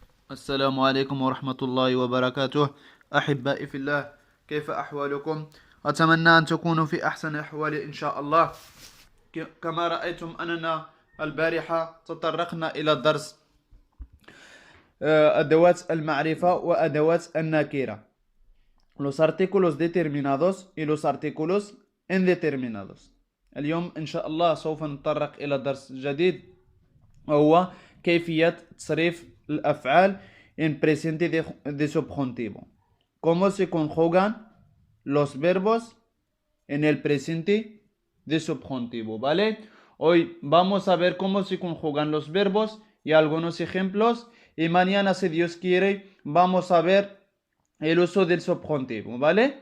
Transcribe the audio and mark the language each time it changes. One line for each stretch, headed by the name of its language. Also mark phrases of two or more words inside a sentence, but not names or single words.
Arabic: السلام عليكم ورحمة الله وبركاته. أحبائي في الله، كيف أحوالكم؟ أتمنى أن تكونوا في أحسن أحوال إن شاء الله. كما رأيتم أننا البارحة تطرقنا إلى درس أدوات المعرفة وأدوات النكرة.
Spanish: Los artículos determinados y los artículos indeterminados.
Arabic: اليوم إن شاء الله سوف نتطرق إلى درس جديد، وهو كيفية تصريف الأفعال
Spanish: en presente de subjuntivo. Cómo se conjugan los verbos en el presente de subjuntivo, ¿vale? Hoy vamos a ver cómo se conjugan los verbos y algunos ejemplos. Y mañana, si Dios quiere, vamos a ver el uso del subjuntivo, ¿vale?